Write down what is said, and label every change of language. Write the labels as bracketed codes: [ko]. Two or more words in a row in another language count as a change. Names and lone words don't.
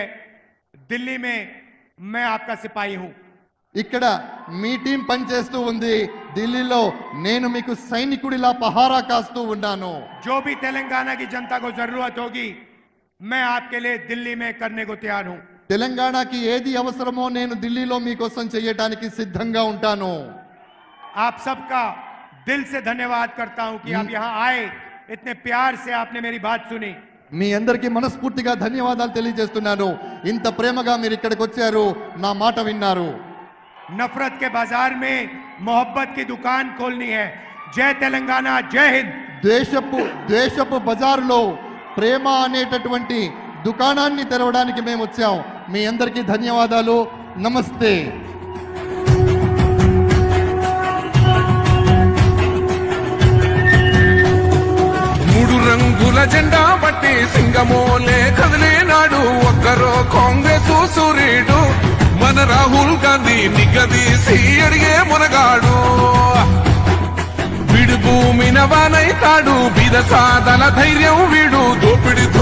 [hi] दिल्ली में मैं आपका सिपाही हूं। [te] ఇక్కడ మీ టీం పనిచేస్తూ ఉంది. ఢిల్లీలో నేను మీకు సైనికుడిలా పహారా కాస్తూ ఉన్నాను. [hi] जो भी तेलंगाना की जनता को जरूरत होगी, मैं आपके लिए दिल्ली में करने को तैयार हूं। [te] తెలంగాణకి ఏది అవసరమో నేను ఢిల్లీలో మీకోసం చేయడానికి సిద్ధంగా ఉంటాను. [hi] आप सबका दिल से धन्यवाद करता हूं कि आप यहां आए, इतने प्यार से आपने मेरी बात सुनी। [te] మీ అందరికీ మనస్ఫూర్తిగా ధన్యవాదాలు తెలియజేస్తున్నాను. ఇంత ప్రేమగా మీరు ఇక్కడికి వచ్చారు, నా మాట విన్నారు. [hi] नफरत के बाजार में मोहब्बत की दुकान खोलनी है। जय तेलंगाना, जय हिंद। [te] దేశపు బజారులో ప్రేమ అనేటటువంటి దుకాణాన్ని తెరవడానికి మేము వచ్చాం. మీ అందరికీ ధన్యవాదాలు. నమస్తే. రంగుల జెండా బట్టి సింగమోలే కదిలేనాడు ఒక్కరో కాంగ్రెస్ సూర్యుడు మన రాహుల్ గాంధీ నిగదీసి అడిగే మునగాడు వీడు భూమిన వానైతాడు బీద సాదల ధైర్యం వీడు దోపిడి